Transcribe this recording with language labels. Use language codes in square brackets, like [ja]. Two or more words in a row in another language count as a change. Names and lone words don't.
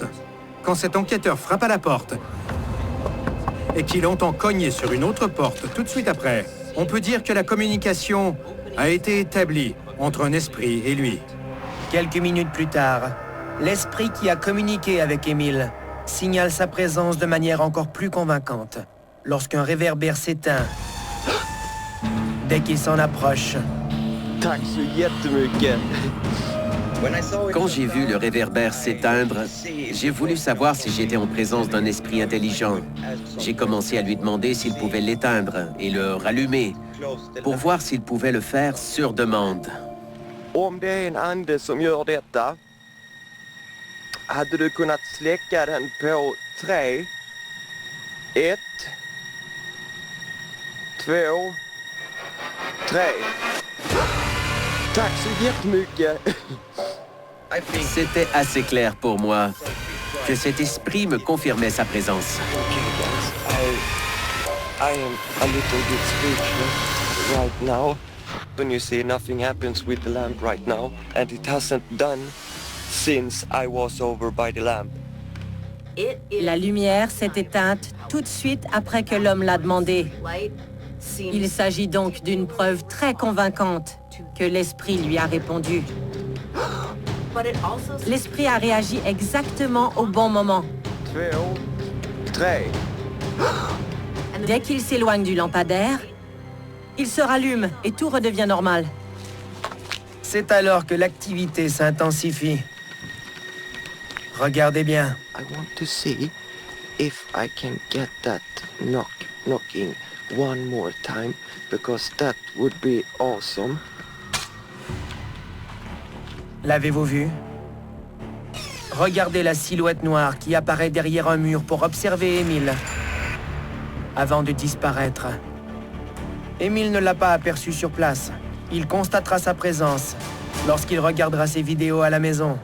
[fr] Quand cet enquêteur frappe à la porte et qu'il entend cogner sur une autre porte tout de suite après, on peut dire que la communication a été établie entre un esprit et lui. Quelques minutes plus tard, l'esprit qui a communiqué avec Emil signale sa présence de manière encore plus convaincante lorsqu'un réverbère s'éteint dès qu'il s'en approche. [sv] Tack så jättemycket. [fr] Quand j'ai vu le réverbère s'éteindre, j'ai voulu savoir si j'étais en présence d'un esprit intelligent. J'ai commencé à lui demander s'il pouvait l'éteindre et le rallumer pour voir s'il pouvait le faire sur demande. [sv] Om det är en ande som gör detta, hade du kunnat släcka den på 3, 1, 2, 3. Tack så jättemycket. [fr] C'était assez clair pour moi que cet esprit me confirmait sa présence. [en] I am a little bit speechless right now. When you see nothing happens with the lamp right now, and it hasn't done since I was over by the lamp. [fr] La lumière s'est éteinte tout de suite après que l'homme l'a demandé. Il s'agit donc d'une preuve très convaincante que l'esprit lui a répondu. L'esprit a réagi exactement au bon moment. Dès qu'il s'éloigne du lampadaire, il se rallume et tout redevient normal. C'est alors que l'activité s'intensifie. Regardez bien. [en] I want to see if I can get that knocking one more time, because that would be awesome. [fr] L'avez-vous vu? Regardez la silhouette noire qui apparaît derrière un mur pour observer Emil, avant de disparaître. Emil ne l'a pas aperçu sur place. Il constatera sa présence lorsqu'il regardera ses vidéos à la maison.